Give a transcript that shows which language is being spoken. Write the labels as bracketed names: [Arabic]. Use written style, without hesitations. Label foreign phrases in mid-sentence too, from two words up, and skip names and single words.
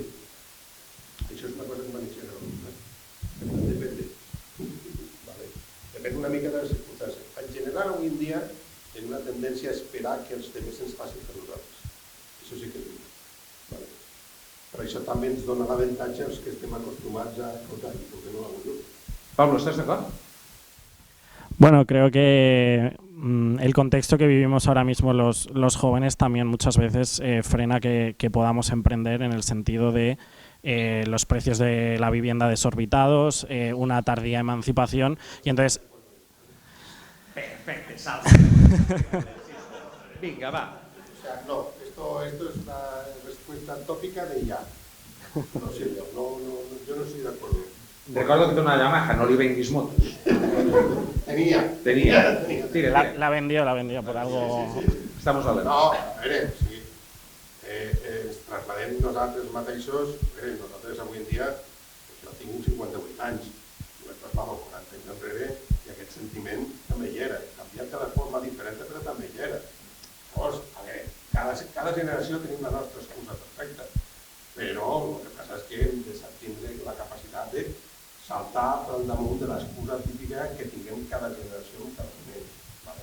[Catalan] Això és una cosa que m'ha dit depende. Depèn una mica de les circumstàncies. En general, avui en dia, hi ha una tendència a esperar que els temes ens passin per nosaltres. Això sí que és veritat. Però això també ens dona l'avantatge als que estem acostumats a escoltar i perquè no l' [Spanish] hago yo. Pablo, ¿estás de acuerdo? Bueno, creo que el contexto que vivimos ahora mismo los jóvenes también muchas veces frena que podamos emprender, en el sentido de los precios de la vivienda desorbitados, una tardía emancipación, y entonces... [Catalan] Perfecte, salsa. Vinga, va. [Spanish] O sea, no, esto es una respuesta tópica de ya. Lo siento, yo no estoy de acuerdo. Recuerdo que [Catalan] té una Yamaha, no li venguis motos. Tenia. Tira. [Spanish] La vendió por algo... Sí. Estamos hablando. [Catalan] No, a veure, sí. Ens trasladem nosaltres mateixos, nosaltres avui en dia, jo tinc 58 anys, jo vaig trasladar 40 anys enrere i aquest sentiment també hi era. Canviat de forma diferent, però també hi era. Llavors, a veure, cada generació tenim la nostra excusa perfecta, però el que passa és que hem de tindre la capacitat de saltar al damunt de l'excusa típica que tinguem cada generació en cada moment.